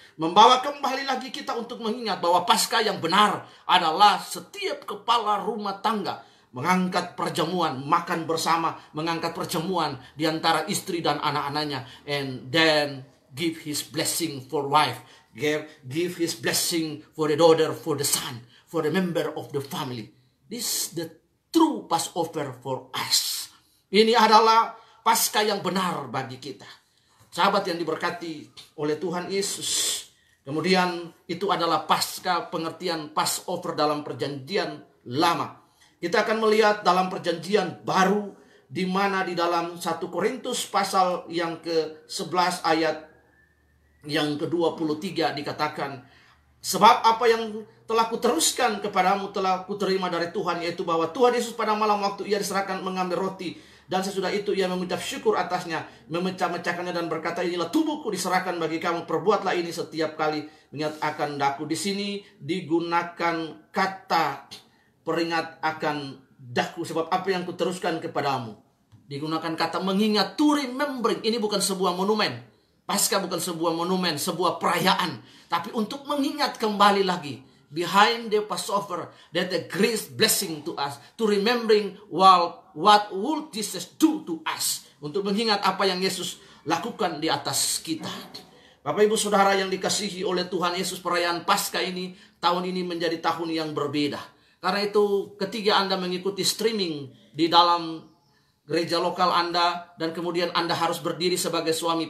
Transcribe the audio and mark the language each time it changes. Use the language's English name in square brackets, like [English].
[Indonesian] Membawa kembali lagi kita untuk mengingat bahwa Paskah yang benar adalah setiap kepala rumah tangga mengangkat perjamuan, makan bersama, mengangkat perjamuan di antara istri dan anak-anaknya, [English] and then give His blessing for wife, give His blessing for the daughter, for the son, for the member of the family. This is the true Passover for us. [Indonesian] Ini adalah Paskah yang benar bagi kita. Sahabat yang diberkati oleh Tuhan Yesus. Kemudian itu adalah Paskah, pengertian Passover dalam perjanjian lama. Kita akan melihat dalam perjanjian baru, di mana di dalam 1 Korintus pasal yang ke-11 ayat yang ke-23 dikatakan, sebab apa yang telah kuteruskan kepadamu telah kuterima dari Tuhan, yaitu bahwa Tuhan Yesus pada malam waktu Ia diserahkan mengambil roti, dan sesudah itu Ia mengucap syukur atasnya, memecah-mecahkannya dan berkata, inilah tubuhku diserahkan bagi kamu, perbuatlah ini setiap kali mengingat akan daku. Di sini digunakan kata peringat akan daku sebab apa yang kuteruskan kepadamu. Digunakan kata mengingat, [English] to remembering. [Indonesian] Ini bukan sebuah monumen. Paskah bukan sebuah monumen, sebuah perayaan. Tapi untuk mengingat kembali lagi. [English] Behind the Passover, that the great blessing to us. To remembering what would Jesus do to us. [Indonesian] Untuk mengingat apa yang Yesus lakukan di atas kita. Bapak Ibu Saudara yang dikasihi oleh Tuhan Yesus, perayaan Paskah ini, tahun ini menjadi tahun yang berbeda. Karena itu ketika Anda mengikuti streaming di dalam gereja lokal Anda, dan kemudian Anda harus berdiri sebagai suami.